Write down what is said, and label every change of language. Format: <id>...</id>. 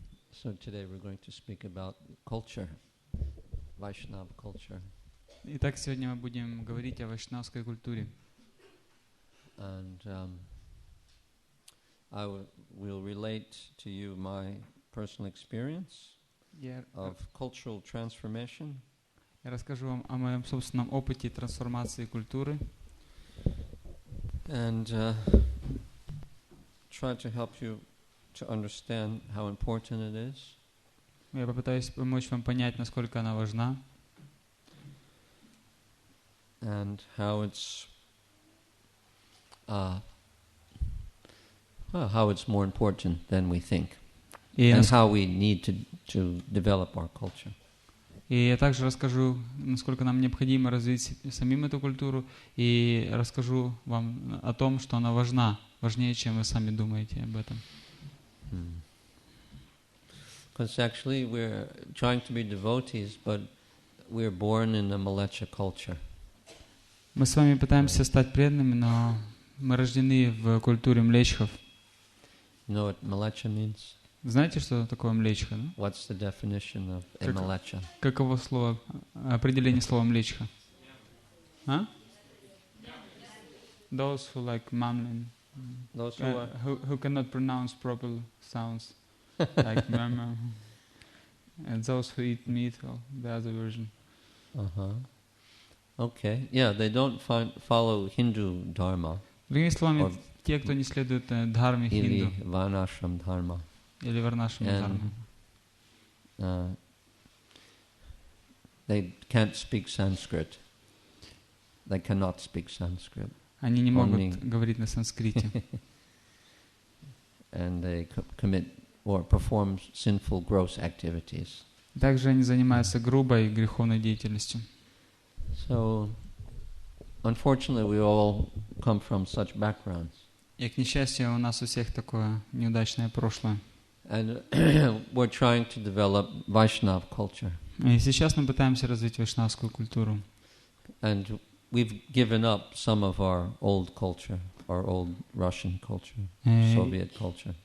<en>So today we're going to speak about culture, Vaishnava culture.</en> <ru>Итак, сегодня мы будем говорить о вайшнавской культуре.</ru> <en>And I will relate to you my personal experience of cultural transformation.</en> <ru>Я расскажу вам о моем собственном опыте трансформации культуры.</ru> <en>And try to help you to understand how important it is.</en> <ru>Я попытаюсь помочь вам понять, насколько она важна.</ru> <en>And how it's more important than we think. And how we need to develop our culture.</en> <ru>И я также расскажу, насколько нам необходимо развить самим эту культуру, и расскажу вам о том, что она важна, важнее, чем вы сами думаете об этом.</ru> <en>Because actually we're trying to be devotees, but we're born in a Malecha culture.</en> <ru>Мы с вами пытаемся стать преданными, но мы рождены в культуре млечхов.</ru> <en>You know what Malecha means?</en> <ru>Знаете, что такое млечха? Да?</ru> <en>What's the definition of a Malecha?</en> <ru>Каково слово, определение слова млечха? А?</ru> <en>Those who like mumbling. Those who cannot pronounce proper sounds, like murmur. And those who eat meat, or the other version. Okay. Yeah, they don't follow Hindu dharma.</en> <ru>Другими словами, те, кто не следует дхарме хинду. Или варнашрам дхарма. Или варнашрам дхарма.</ru> <en>They can't speak Sanskrit. They cannot speak Sanskrit.</en> <ru>Они не могут говорить на санскрите.</ru> <en>And they commit or perform sinful, gross activities.</en> <ru>Также они занимаются грубой греховной деятельностью.</ru> <en>So, unfortunately, we all come from such backgrounds.</en> <ru>И, к несчастью, у нас у всех такое неудачное прошлое.</ru> <en>And we're trying to develop Vaishnava culture.</en> <ru>И сейчас мы пытаемся развить вайшнавскую культуру.</ru> <en>And we've given up some of our old culture, our old Russian culture, Soviet culture.</en>